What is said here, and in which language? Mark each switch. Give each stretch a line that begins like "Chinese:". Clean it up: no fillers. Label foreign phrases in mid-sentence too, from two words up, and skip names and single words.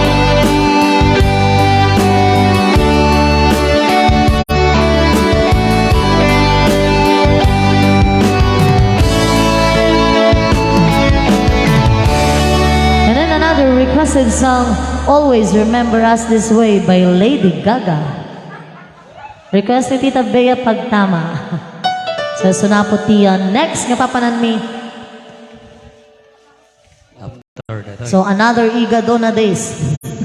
English: And then another requested song, Always Remember Us This Way by Lady Gaga.
Iloko: Request ni Tita Bea Pagtama. Sa Sunapotian. Next, nga papanan mi.
English: So, another Igadona days.